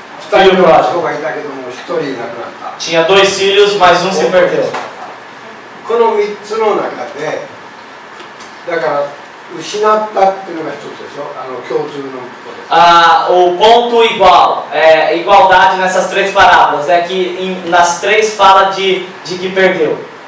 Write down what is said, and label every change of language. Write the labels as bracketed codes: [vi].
[ja] 2人の人がいたけども1人いなくなった。 [pt] Tinha 2 filhos, mas um se perdeu. [ja] この3つの中で、だから失ったっていうのが一つでしょ、共通のことです。 [pt] O ponto igual, igualdade nessas três parábolas, é que nas três fala de que perdeu.